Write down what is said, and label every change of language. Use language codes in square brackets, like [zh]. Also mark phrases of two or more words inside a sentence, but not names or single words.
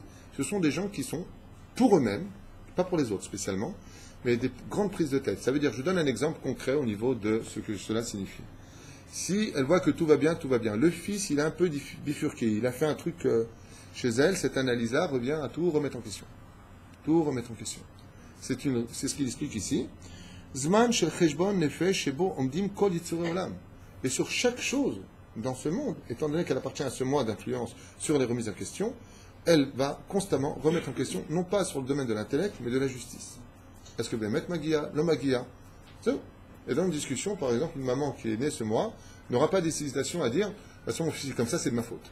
[fr] Ce sont des gens qui sont pour eux-mêmes, pas pour les autres spécialement, mais des grandes prises de tête. Ça veut dire, je donne un exemple concret au niveau de ce que cela signifie. Si elle voit que tout va bien, tout va bien. Le fils, il a un peu bifurqué, il a fait un truc chez elle, cette analyse-là revient à tout remettre en question. Tout remettre en question. C'est ce qu'il explique ici. [he] זמן של חשבון נפש שבו עומדים כל יצורי עולם. [fr] Et sur chaque chose dans ce monde, étant donné qu'elle appartient à ce mois d'influence sur les remises en question, elle va constamment remettre en question, non pas sur le domaine de l'intellect, mais de la justice. Est-ce que vous allez mettre Magia, l'homme Magia? Et dans une discussion, par exemple, une maman qui est née ce mois n'aura pas d'hésitation à dire, de toute façon, mon fils est comme ça, c'est de ma faute.